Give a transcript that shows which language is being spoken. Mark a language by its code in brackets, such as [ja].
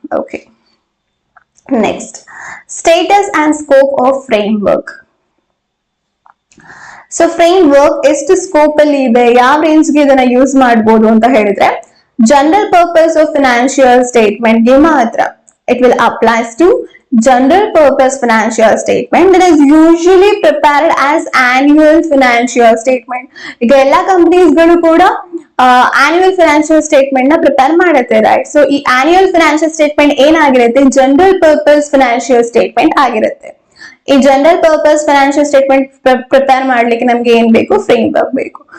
[en] Okay, next status and scope of framework. [kn] So frame work ಎಷ್ಟು scope ಅಲ್ಲಿ ಇದೆ, ಯಾವ ರೇಂಜ್ ಗೆ ಇದನ್ನ ಯೂಸ್ ಮಾಡಬಹುದು ಅಂತ ಹೇಳಿದ್ರೆ, general purpose of financial statement ಗೆ ಮಾತ್ರ. [en] It will applies to general purpose financial statement that is usually prepared as annual financial statement. [kn] ಈಗ ಎಲ್ಲಾ ಕಂಪನೀಸ್ ಗಳು ಕೂಡ annual financial statement ನ ಪ್ರಿಪೇರ್ ಮಾಡುತ್ತೆ, ರೈಟ್? ಸೊ ಈ annual financial statement ಏನಾಗಿರುತ್ತೆ, ಜನರಲ್ ಪರ್ಪಸ್ ಫಿನಾನ್ಷಿಯಲ್ ಸ್ಟೇಟ್ಮೆಂಟ್ ಆಗಿರುತ್ತೆ. ಈ general purpose financial statement prepare ಮಾಡ್ಲಿಕ್ಕೆ ನಮ್ಗೆ ಏನ್ ಬೇಕು, ಫ್ರೇಮ್ ವರ್ಕ್ ಬೇಕು.